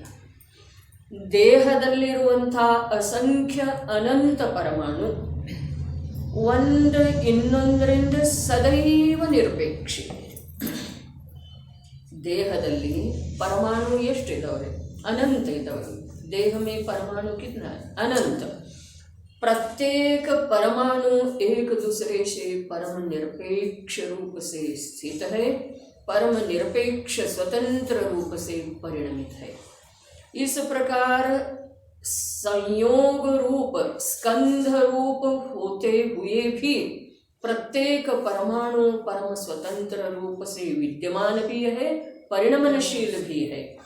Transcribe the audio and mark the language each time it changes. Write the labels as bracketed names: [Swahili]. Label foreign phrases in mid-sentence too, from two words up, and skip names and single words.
[Kannada] ದೇಹದಲ್ಲಿರುವಂಥ ಅಸಂಖ್ಯ ಅನಂತ ಪರಮಾಣು ಒಂದು ಇನ್ನೊಂದರಿಂದ ಸದೈವ ನಿರಪೇಕ್ಷೆ. ದೇಹದಲ್ಲಿ ಪರಮಾಣು ಎಷ್ಟಿದ್ದಾವೆ? ಅನಂತ ಇದ್ದಾವೆ. [Hindi] देह में परमाणु कितना है? अनंत. प्रत्येक परमाणु एक दूसरे से परम निरपेक्ष रूप से स्थित है, परम निरपेक्ष स्वतंत्र रूप से परिणमित है. इस प्रकार संयोग रूप स्कंध रूप होते हुए भी प्रत्येक परमाणु परम स्वतंत्र रूप से विद्यमान भी है, परिणमनशील भी है.